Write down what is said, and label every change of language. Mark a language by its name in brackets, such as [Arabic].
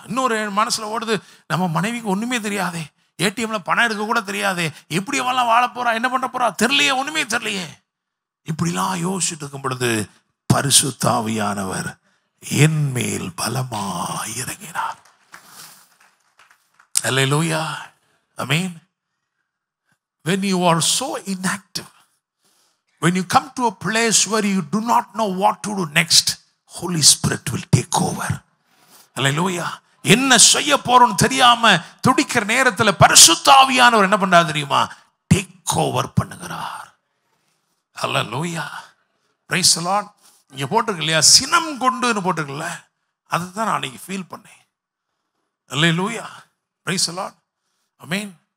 [Tamil] இன்னொரு மனசுல ஓடுது, நம்ம மனைவிக்கு ஒண்ணுமே தெரியாதே, ஏடிஎம்ல பணம் எடுக்க கூட தெரியாதே, எப்படி அவெல்லாம் வாழ போறா, என்ன பண்ண போறா தெரியலையே, ஒண்ணுமே தெரியலையே. இப்படிலாம் யோசிச்சுட்டு இருக்கும் பொழுது பரிசுத்த ஆவியானவர் என் மேல் பலமாய் இறங்கினார். அல்லேலூயா, ஆமென். [English] When you are so inactive, when you come to a place where you do not know what to do next, Holy Spirit will take over. Hallelujah. [Tamil] என்ன செய்ய போறோம்னு தெரியாம துடிக்கிற நேரத்துல பரிசுத்த ஆவியானவர் என்ன பண்றாரு தெரியுமா, டேக் ஓவர் பண்ணுகிறார். [English] Hallelujah. Praise the Lord. [Tamil] இங்க போட்டிருக்கு இல்லையா, சினம் கொண்டுன்னு போட்டிருக்குல்ல, அதுதான் நான் அன்னைக்கு ஃபீல் பண்ணேன். [English] Hallelujah. Praise the Lord. Amen.